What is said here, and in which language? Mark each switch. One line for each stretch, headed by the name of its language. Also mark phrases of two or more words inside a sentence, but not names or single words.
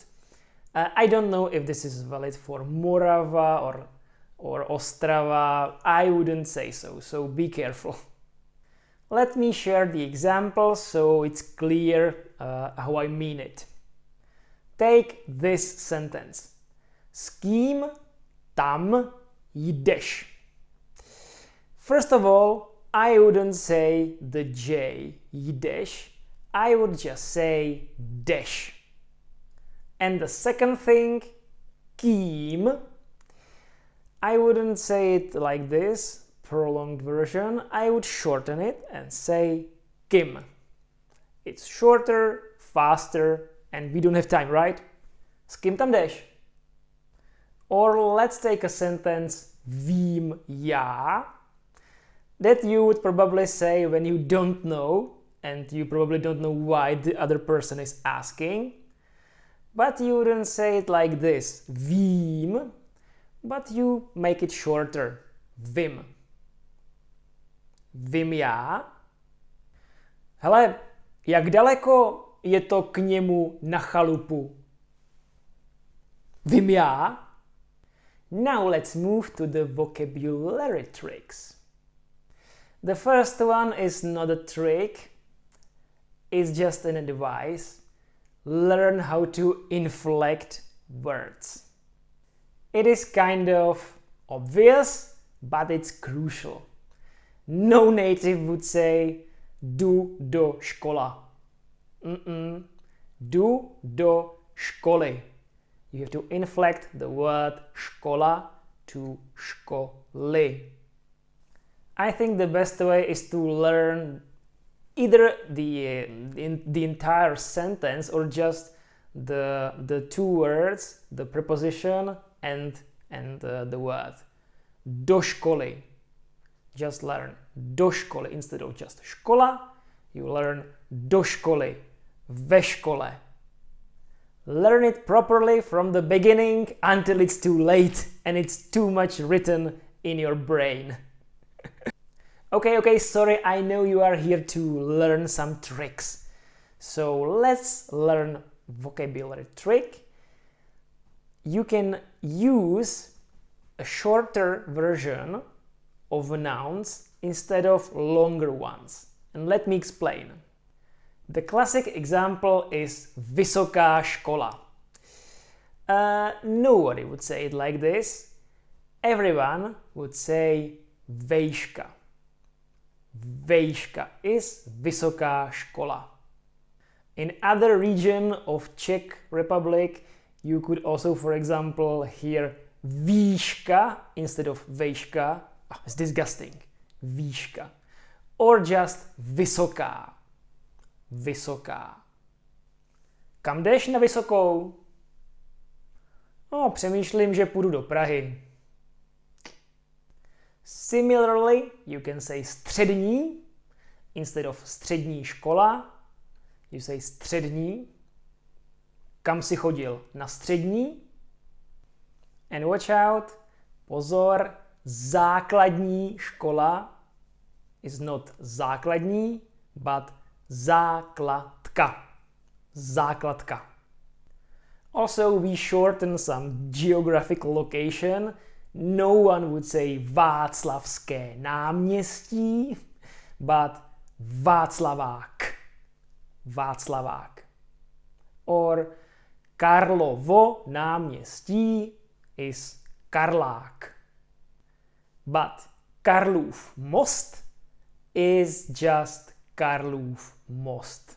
English: I don't know if this is valid for Morava or Ostrava. I wouldn't say so, so be careful. Let me share the examples so it's clear how I mean it. Take this sentence.
Czech: S kým tam jdeš?
English: First of all, I wouldn't say the J, jdeš. I would just say jdeš. And the second thing, kým, I wouldn't say it like this, prolonged version. I would shorten it and say kým. It's shorter, faster, and we don't have time, right?
Czech: S kým tam jdeš?
English: Or let's take a sentence,
Czech: vím já,
English: that you would probably say when you don't know, and you probably don't know why the other person is asking. But you wouldn't say it like this, vím, but you make it shorter, vím.
Czech: Vím já. Hele, jak daleko je to k němu na chalupu? Vím já.
English: Now let's move to the vocabulary tricks. The first one is not a trick, it's just an advice. Learn how to inflect words. It is kind of obvious, but it's crucial. No native would say
Czech: jdu do škola. Jdu do školy.
English: You have to inflect the word škola to školy. I think the best way is to learn either the entire sentence or just the two words, the preposition and the word.
Czech: Do školy.
English: Just learn
Czech: do školy
English: instead of just škola. You learn
Czech: do školy, ve škole.
English: Learn it properly from the beginning until it's too late and it's too much written in your brain. Okay, sorry, I know you are here to learn some tricks. So let's learn vocabulary trick. You can use a shorter version of nouns instead of longer ones. And let me explain. The classic example is
Czech: vysoká škola.
English: Nobody would say it like this. Everyone would say vejška. Vejška is
Czech: vysoká škola.
English: In other region of Czech Republic, you could also, for example, hear výška instead of vejška. Oh, it's disgusting. Výška. Or just vysoká.
Czech: Vysoká. Kam jdeš na vysokou? Přemýšlím, že půjdu do Prahy.
English: Similarly, you can say střední instead of
Czech: střední škola.
English: You say střední.
Czech: Kam jsi chodil? Na střední.
English: And watch out, pozor,
Czech: základní škola
English: is not základní, but základka. Základka. Also, we shorten some geographical location. No one would say Václavské náměstí, but Václavák. Václavák. Or Karlovo náměstí is Karlák. But Karlův most is just Karlův most.